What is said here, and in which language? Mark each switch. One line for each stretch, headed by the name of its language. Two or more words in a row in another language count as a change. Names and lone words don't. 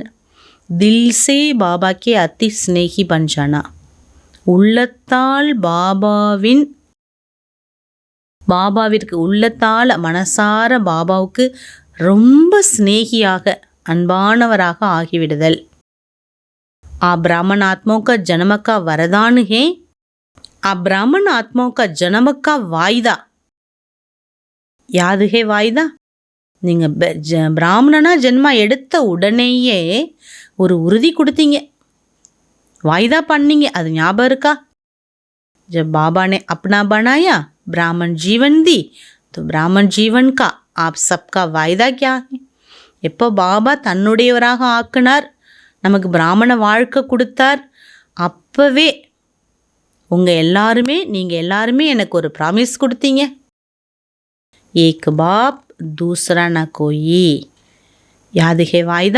Hindi: दिल से बाबा के अति स्नेही बन जाना,
Tamil: உள்ளத்தால் பாபாவிற்கு உள்ளத்தால் மனசார பாபாவுக்கு ரொம்ப ஸ்னேகியாக அன்பானவராக ஆகிவிடுதல்.
Hindi: आ ब्राह्मण आत्माओं का जन्म का वरदान है, आ ब्राह्मण आत्माओं का जन्म का वायदा याद है?
Tamil: वायदा நீங்கள் பிராமணனா ஜென்மா எடுத்த உடனேயே ஒரு உறுதி கொடுத்தீங்க, வாய்தா பண்ணீங்க. அது ஞாபகம் இருக்கா?
Hindi: जब बाबा ने अपना बनाया ब्राह्मण जीवन दी, तो ब्राह्मण जीवन का आप सबका वायदा क्या है?
Tamil: எப்போ பாபா தன்னுடையவராக ஆக்கினார், நமக்கு பிராமண வாழ்க்கை கொடுத்தார், அப்போவே நீங்கள் எல்லாருமே எனக்கு ஒரு ப்ராமிஸ் கொடுத்தீங்க.
Hindi: एक बाप दूसरा न कोई, याद है वायदा?